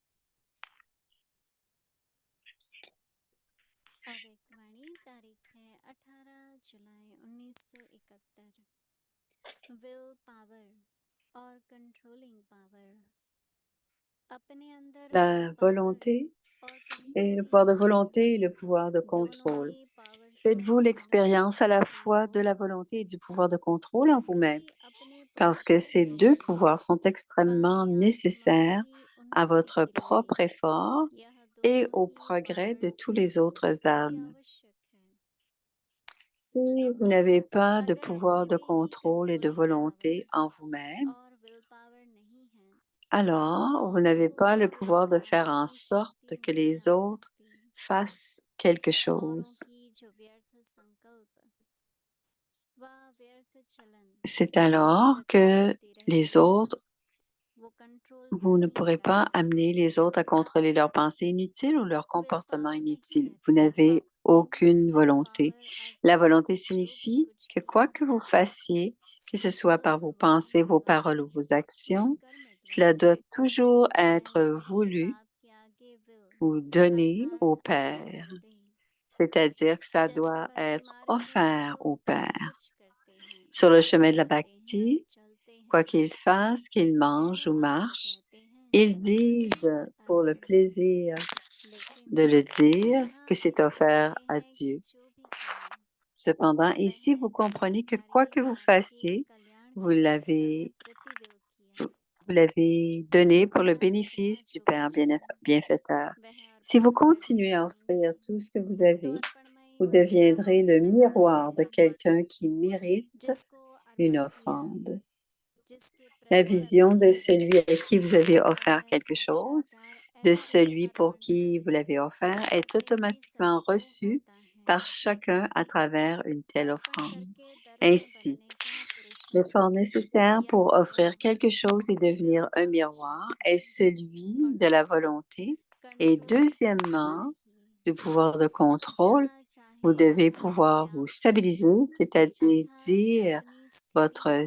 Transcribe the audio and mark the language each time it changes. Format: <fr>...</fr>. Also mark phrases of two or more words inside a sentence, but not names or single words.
<hi>अव्यक्त वाणी तारीख है 18 जुलाई 1971</hi> <en>will power</en> <hi>और</hi> <en>controlling power</en> <hi>अपने अंदर विल</hi> <fr>La</fr> <hi>पावर</hi> <fr>volonté</fr> <hi>और</hi> <fr>et le</fr> <hi>कंट्रोलिंग</hi> <fr>pouvoir de</fr> <hi>पावर</hi> <fr>volonté et le pouvoir de</fr> <hi>दोनों</hi> <fr>contrôle.</fr> <hi>ही पावर</hi> <fr>Faites-vous</fr> <hi>स्वतंत्र हो</hi> <fr>l'expérience à la</fr> <hi>सकते</hi> <fr>fois</fr> <hi>हो</hi> <fr>de la volonté et du pouvoir de contrôle en</fr> <hi>क्योंकि</hi> <fr>vous-même,</fr> <hi>अपने</hi> <fr>parce que</fr> <hi>पुरुषार्थ</hi> <fr>ces</fr> <hi>के</hi> <fr>deux</fr> <hi>लिए</hi> <fr>pouvoirs sont extrêmement</fr> <hi>आध्यात्मिकवाद</hi> <fr>nécessaires</fr> <hi>की</hi> <fr>à</fr> <hi>उन्नति</hi> <fr>votre</fr> <hi>के लिए</hi> <fr>propre effort</fr> <hi>यह</hi> <fr>et</fr> <hi>दोनों</hi> <fr>au</fr> <hi>ही</hi> <fr>progrès de</fr> <hi>पावर्स</hi> <fr>tous les autres</fr> <hi>अति</hi> <fr>âmes.</fr> <hi>आवश्यक है</hi> <fr>Si vous n'avez pas de</fr> <hi>अगर</hi> <fr>pouvoir</fr> <hi>अभी</hi> <fr>de</fr> <hi>भी</hi> <fr>contrôle et de</fr> <hi>कंट्रोलिंग</hi> <fr>volonté</fr> <hi>पावर</hi> <fr>en vous-même,</fr> <hi>और</hi> <en>will power</en> <hi>नहीं है तो</hi> <fr>alors vous n'avez pas le</fr> <hi>विल</hi> <fr>pouvoir de faire</fr> <hi>पावर</hi> <fr>en</fr> <hi>की</hi> <fr>sorte</fr> <hi>शक्ति</hi> <fr>que</fr> <hi>नहीं</hi> <fr>les</fr> <hi>आ</hi> <fr>autres</fr> <hi>सकती</hi> <fr>fassent quelque</fr> <hi>औरों</hi> <fr>chose.</fr> <hi>की जो व्यर्थ संकल्प व व्यर्थ चलन</hi> <fr>C'est</fr> <hi>उनकी</hi> <fr>alors</fr> <hi>गति</hi> <fr>que</fr> <hi>चलती</hi> <fr>les</fr> <hi>रहेगी</hi> <fr>autres,</fr> <hi>वो कंट्रोल</hi> <fr>vous ne</fr> <hi>नहीं</hi> <fr>pourrez</fr> <hi>कर</hi> <fr>pas amener</fr> <hi>सकते</hi> <fr>les autres à contrôler leurs pensées inutiles ou leurs</fr> <hi>विल</hi> <fr>comportements</fr> <hi>पावर नहीं</hi> <fr>inutiles.</fr> <hi>है</hi> <fr>Vous</fr> <hi>तो</hi> <fr>n'avez aucune</fr> <hi>विल</hi> <fr>volonté.</fr> <hi>पावर</hi> <fr>La</fr> <hi>अर्थात</hi> <fr>volonté</fr> <hi>जो भी</hi> <fr>signifie</fr> <hi>कुछ</hi> <fr>que</fr> <hi>भी</hi> <fr>quoi que vous fassiez, que ce soit par</fr> <hi>संपूर्ण</hi> <fr>vos pensées,</fr> <hi>वस्तुओं</hi> <fr>vos</fr> <hi>का</hi> <fr>paroles ou vos</fr> <hi>वह</hi> <fr>actions,</fr> <hi>कर्म</hi> <fr>cela</fr> <hi>द्वारा</hi> <fr>doit toujours</fr> <hi>मैं</hi> <fr>être</fr> <hi>सही</hi> <fr>voulu</fr> <hi>बाप के आगे विल</hi> <fr>ou donné au</fr> <hi>अर्थात अर्पण</hi> <fr>Père.</fr> <hi>करते</hi> <fr>C'est-à-dire que ça</fr> <hi>जैसे</hi> <fr>doit</fr> <hi>भक्ति</hi> <fr>être</fr> <hi>मार्ग में</hi> <fr>offert</fr> <hi>जो</hi> <fr>au</fr> <hi>भी</hi> <fr>Père.</fr> <hi>कुछ करते हैं</hi> <fr>Sur le chemin de la</fr> <hi>करते हैं</hi> <fr>Bhakti,</fr> <hi>चलते</hi> <fr>quoi</fr> <hi>हैं</hi> <fr>qu'ils fassent, qu'ils mangent</fr> <hi>यह</hi> <fr>ou</fr> <hi>बाबा</hi> <fr>marchent,</fr> <hi>कहते हैं</hi> <fr>ils</fr> <hi>इस</hi> <fr>disent</fr> <hi>पर</hi> <fr>pour le</fr> <hi>अर्पण</hi> <fr>plaisir</fr> <hi>लेकिन</hi> <fr>de le dire</fr> <hi>यहाँ</hi> <fr>que c'est</fr> <hi>ऐसा</hi> <fr>offert</fr> <hi>कहते</hi> <fr>à</fr> <hi>हैं कि</hi> <fr>Dieu.</fr> <hi>जो भी किया</hi> <fr>Cependant,</fr> <hi>वह</hi> <fr>ici, vous comprenez que quoi</fr> <hi>कार्य</hi> <fr>que vous</fr> <hi>भाग के</hi> <fr>fassiez,</fr> <hi>कल्याण</hi> <fr>vous</fr> <hi>के</hi> <fr>l'avez,</fr> <hi>प्रति विल किया</hi> <fr>vous l'avez donné pour le</fr> <hi>अंततः</hi> <fr>bénéfice du</fr> <hi>जो</hi> <fr>Père</fr> <hi>कुछ है</hi> <fr>bienfaiteur.</fr> <hi>वह</hi> <fr>Si</fr> <hi>अर्पण</hi> <fr>vous</fr> <hi>करते</hi> <fr>continuez à offrir</fr> <hi>जाएंगे</hi> <fr>tout ce que vous</fr> <hi>तो</hi> <fr>avez,</fr> <hi>अर्पणमयी</hi> <fr>vous</fr> <hi>दुनिया</hi> <fr>deviendrez le miroir de</fr> <hi>जहाँ</hi> <fr>quelqu'un qui mérite</fr> <hi>जिसको</hi> <fr>une</fr> <hi>अर्पण किया</hi> <fr>offrande.</fr> <hi>जिसके</hi> <fr>La</fr> <hi>प्रति</hi> <fr>vision</fr> <hi>अर्पण</hi> <fr>de</fr> <hi>किया</hi> <fr>celui à qui vous avez</fr> <hi>वह</hi> <fr>offert quelque chose,</fr> <hi>साक्षात्कार</hi> <fr>de</fr> <hi>ऐसे</hi> <fr>celui pour</fr> <hi>अर्पण से</hi> <fr>qui vous l'avez offert, est</fr> <hi>अपने ही</hi> <fr>automatiquement</fr> <hi>स्वरूप को</hi> <fr>reçu</fr> <hi>होता है</hi> <fr>par chacun à travers une telle offrande.</fr> <hi>करके दर्पण</hi> <fr>Ainsi,</fr> <hi>भरने का पुरुष</hi> <fr>l'effort nécessaire</fr> <hi>या</hi> <fr>pour offrir</fr> <hi>वह</hi> <fr>quelque chose et devenir un</fr> <hi>विवेक</hi> <fr>miroir</fr> <hi>शक्ति</hi> <fr>est celui</fr> <hi>और</hi> <fr>de la</fr> <hi>दूसरा</hi> <fr>volonté et</fr> <hi>कंट्रोल</hi> <fr>deuxièmement, du pouvoir de contrôle.</fr> <hi>जहाँ</hi> <fr>Vous</fr> <hi>चाहे</hi> <fr>devez</fr> <hi>वहाँ</hi> <fr>pouvoir</fr> <hi>अपने</hi> <fr>vous</fr> <hi>आप को</hi> <fr>stabiliser, c'est-à-dire</fr> <hi>अर्थात</hi> <fr>dire</fr> <hi>अपनी स्थिति</hi> <fr>votre</fr> <hi>को</hi>